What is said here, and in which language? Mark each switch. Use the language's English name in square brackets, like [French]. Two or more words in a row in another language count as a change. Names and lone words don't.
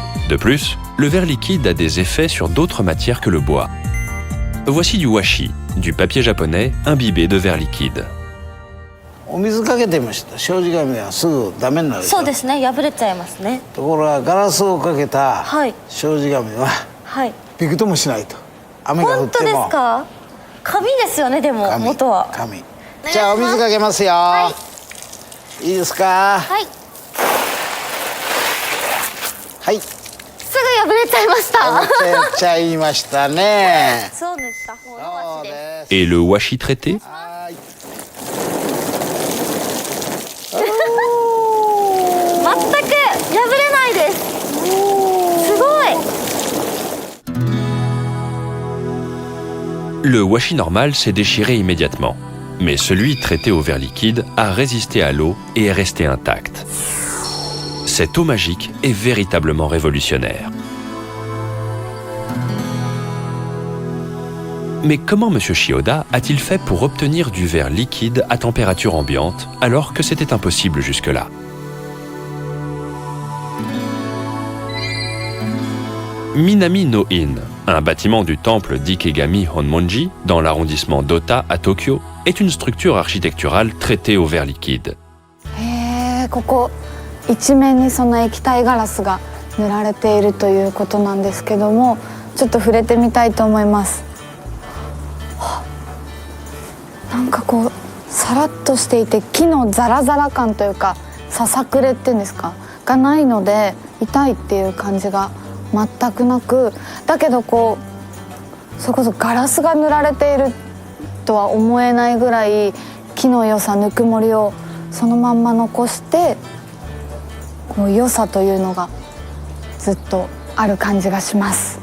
[French] De plus, le verre liquide a des effets sur d'autres matières que le bois. Voici du washi, du papier japonais imbibé de verre liquide. [Japanese] お水かけてみました。障子紙はすぐダメになるでしょ。そうですね、破れちゃいますね。ところがガラスをかけたはい障子紙ははい。びくともしないと。雨が降本当でってもすか？紙ですよね、でも紙元は。紙。じゃあお水かけますよ。いいですか？はい。はい。すぐ破れちゃいました。破けちゃいましたね。そう塗った方のそう和紙です。です。 [French] Et le washi traité? [Japanese] はい。全く破れないです。すごい。 [French] Le washi normal s'est déchiré immédiatement, mais celui traité au verre liquide a résisté à l'eau et est resté intact. Cette eau magique est véritablement révolutionnaire. Mais comment M. Shioda a-t-il fait pour obtenir du verre liquide à température ambiante alors que c'était impossible jusque-là? Minami no In, un bâtiment du temple d'Ikegami Honmonji dans l'arrondissement d'Ota à Tokyo, est une structure architecturale traitée au verre liquide. [Japanese] ここ一面にその液体ガラスが塗られているということなんですけども、ちょっと触れてみたいと思います。なんかこうさらっとしていて木のザラザラ感というかささくれっていうんですかがないので痛いっていう感じが全くなく、だけどこうそれこそガラスが塗られているとは思えないぐらい木の良さ、ぬくもりをそのまんま残してこう良さというのがずっとある感じがします。